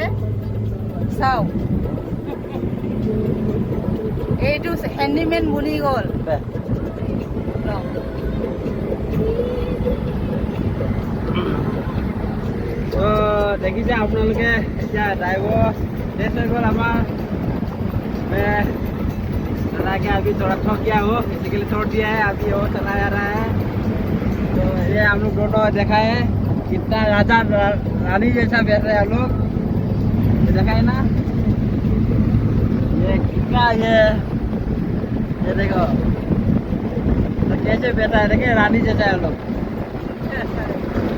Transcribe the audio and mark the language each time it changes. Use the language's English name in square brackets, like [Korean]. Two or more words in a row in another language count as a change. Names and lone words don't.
[Assamese] চাওঁ, এইটো হেণ্ডিমেন বনি গ'ল। তো দেখিছে আপোনালোকে, এতিয়া ড্ৰাইভাৰ চেঞ্জ হৈ গ'ল আমাৰ। [Hindi] चला के अभी थोड़ा थक गया हो, बेसिकली छोड़ दिया है, अभी वो चला जा रहा है। तो ये हम लोग दोनों देखा है कितना राजा रानी जैसा बैठ रहे हैं हम लोग, ये देखा है ना, ये कितना ये देखो तो कैसे बैठा है, देखिए रानी जैसा है हम लोग।